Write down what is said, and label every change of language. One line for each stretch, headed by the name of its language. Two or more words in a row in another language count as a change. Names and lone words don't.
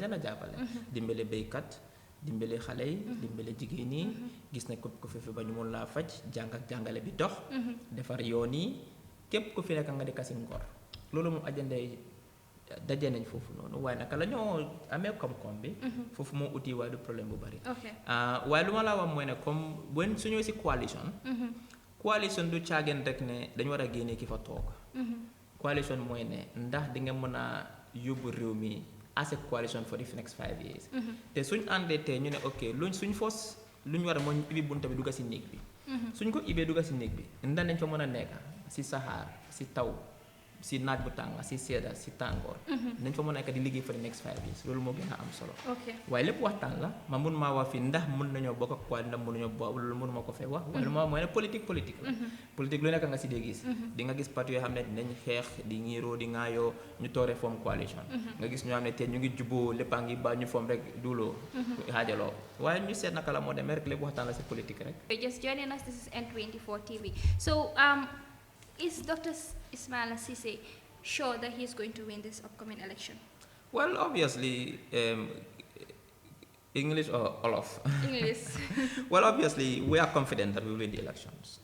Wolof: leen a jàppale dimbale béykat dimbale xale yi dimbale jigéen yi gis ne képp ku fi ba ñu mun laa faj jàng ak jàngale bi dox defar yoon yi képp ku fi nekk nga di kasi ngor loolu moom agenda yi daje nañ foofu noonu waaye naka la ñoo amee koom-koom bi foofu moo uti waaye du problème bu bari waaye lu ma laa wax mooy ne comme bu su ñëwee si coalition du caageen rek ne dañu war a génnee ki fa toog coalition mooy ne ndax di nga mën a yóbbu réew mi
English: as a coalition for the next 5 years
Wolof: te suñ àndee tey ñu ne ok suñ foos lu ñu war a mooy ñu ibbi bunta bi dugga si néeg bi suñ ko ibbee dugga si néeg bi ndax nañ fa mën a nekk si saxaar si taw si naaj bu tàng si sedda si tàngoor nañ fa mën a nekk di liggéey
English: for the next 5 years
Wolof: loolu moo gën a am solo waaye lépp waxtaan la ma mun maa wax fii ndax mun nañoo bokk ak quoi ndax mënuñoo bokk loolu mënuma ko fee wax waaye lu ma mooy ne politique la politique lu nekk nga si dee gis di nga gis parti yoo xam ne dinañ xeex di ñiiroo di ŋaayoo ñu toore
English: form coalition
Wolof: nga gis ñoo xam ne te ñu ngi juboo lépp a ngi ba ñu form rek duuloo xaajaloo waaye ñu seet naka la moo demee rek lépp waxtaan la si politique rek.
English: Just joining us, this is N24 TV. So, is Dr. Ismaila Ceesay sure that he is going to win this upcoming election? Well, obviously, English or Olaf? English. Well, obviously, we are confident that we will win the elections.